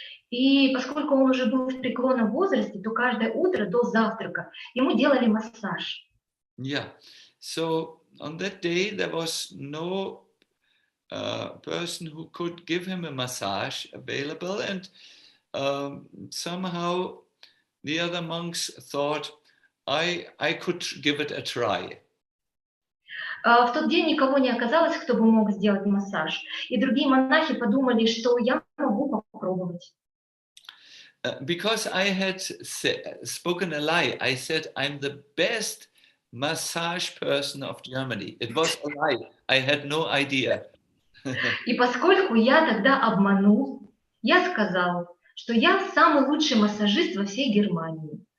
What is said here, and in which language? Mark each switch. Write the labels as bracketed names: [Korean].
[Russian] И поскольку он уже был в преклонном возрасте, то каждое утро до завтрака ему делали массаж. [English] Yeah, so on that day there was no person who could give him a massage available, and somehow the other monks thought I could give it a try. [Russian] В тот день никого не оказалось, кто бы мог сделать массаж, и другие монахи подумали, что я могу попробовать. [English] Because I had spoken a lie, I said I'm the best massage person of Germany. It was a lie. I had no idea. [Russian] И поскольку я тогда обманул, я сказал, что я самый лучший массажист во всей Германии.